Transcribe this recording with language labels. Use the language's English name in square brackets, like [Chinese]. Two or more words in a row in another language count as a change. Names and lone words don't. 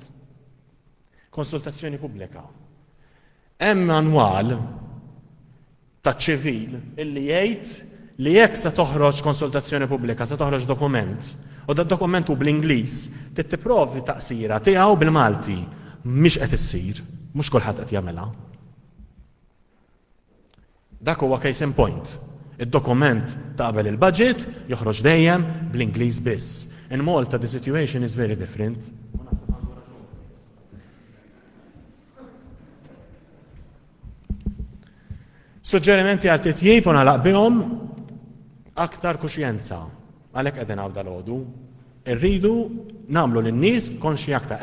[Maltese] Konsultazzjoni pubblika. Hemm manwal taċ-ċivil illi jgħid li jekk se toħroġ konsultazzjoni pubblika, se toħroġ dokument, u da dokumentu bl-Ingliż, tipprovdi taqsira tiegħu bil-Malti, mhix qed issir, mhux kulħadd qed jagħmilha. Dak huwa [English] case in point. [Maltese] Id-dokument taqbel il-budget joħroġ dejjem bl-Ingliż biss. [English] In Malta the situation is very different. [Maltese] Suġġerimenti għal titjib u nagħlaq bihom aktar kuxjenza. Għalhekk qegħdin hawn dal-għodu. Irridu nagħmlu lin-nies konxi aktar.